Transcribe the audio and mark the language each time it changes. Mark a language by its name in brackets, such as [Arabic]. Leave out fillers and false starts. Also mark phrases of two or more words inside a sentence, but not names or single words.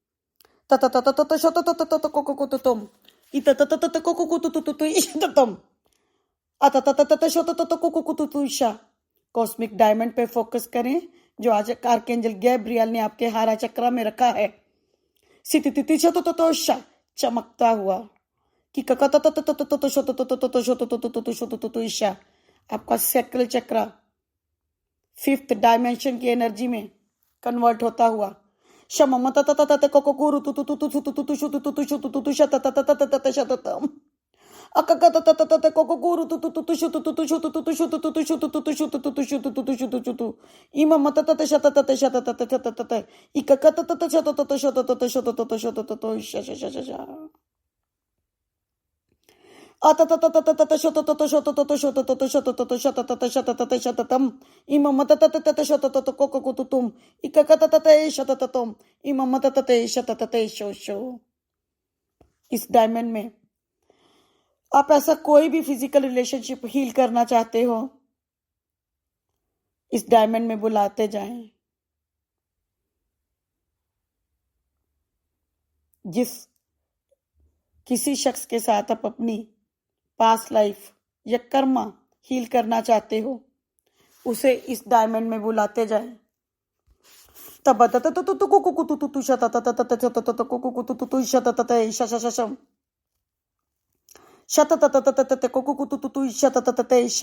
[English] cosmic diamond [Hindi] पे फोकस करें जो आज आर्कएंजल गैब्रियल ने आपके हारा चक्र में रखा है। चमकता हुआ कि आपका सैक्रल चक्र 5th डायमेंशन की एनर्जी में कन्वर्ट होता हुआ Shamama tata tata te kokokuru tu tu tu tu tu tu tu tu shu tu tu tu shu tu tu tu shata tata tata tata shata tam. Akaka tata tata te kokokuru tu tu tu tu shu tu tu tu shu tu tu tu shu tu tu tu shu tu tu tu shu tu tu tu shu tu tu tu shu tu tu tu. Imama tata te shata tata shata tata shata tata. Ikaka tata tata shata tata shata tata shata tata shata tata sha sha sha sha sha. Ata tata tata tata shata tata shata tata shata tata shata tata shata tata shata tata shata tam. Imama tata tata shata tata kokokututum. Ikaka tata te shata tatam. Imama tata te shata tata sho sho. इस डायमंड में आप ऐसा कोई भी [English] physical relationship [Hindi] हील करना चाहते हो, इस डायमंड में बुलाते जाएं। जिस किसी शख्स के साथ आप अपनी [English] past life [Hindi] या कर्मा हील करना चाहते हो, उसे इस डायमंड में बुलाते जाएं। तब तत तत तत कुकु तु तु शत तत तत तत तत कुकु तु तु शत तत श श श शम शत तत तत तत कुकु तु तु शत तत तत श।